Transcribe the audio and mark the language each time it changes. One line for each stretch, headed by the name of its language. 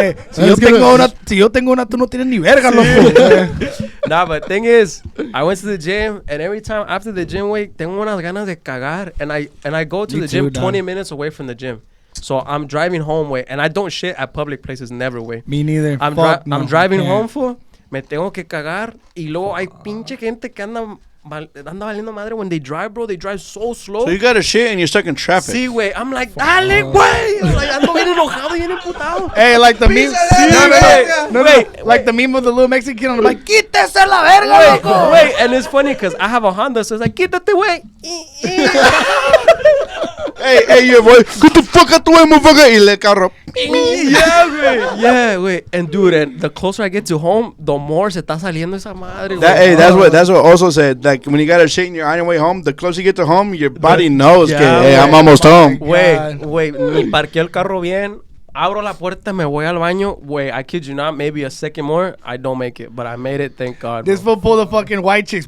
Spanish: Si yo tengo una, tú no tienes ni verga, loco.
English: Nah, but thing is, I went to the gym, and every time after the gym, güey,
Spanish: tengo unas ganas de cagar,
English: and I go to the gym 20 minutes away from the gym. So I'm driving home, way, and I don't shit at public places, never, way. Me neither. I'm driving home, fool.
Spanish: Me tengo que cagar. Y luego hay pinche gente que anda valiendo madre
English: when they drive, bro. They drive so slow. So you got to shit and you're stuck in traffic. Sí, güey. I'm like, dale, güey.
Spanish: Like, ando bien enojado, bien emputado.
English: Hey, like the meme. No, like the meme with the little Mexican kid on the bike.
Spanish: Quítese la verga, loco.
English: Wait, and it's funny because I have a Honda, so it's like,
Spanish: quítate, güey.
English: Hey, your boy, get the fuck out the way, motherfucker.
Spanish: Y le carro.
English: Yeah, güey. And dude, and the closer I get to home, the more
Spanish: se está saliendo esa madre,
English: güey. Hey, that's what also said. Like when you got a shit and you're on your way home, the closer you get to home, your body knows que hey, I'm almost home.
Spanish: Güey, ni parqué el carro bien. Abro la puerta, me voy al baño.
English: Wait, I kid you not, maybe a second more, I don't make it. But I made it, thank God. This fool pulled the fucking white chicks.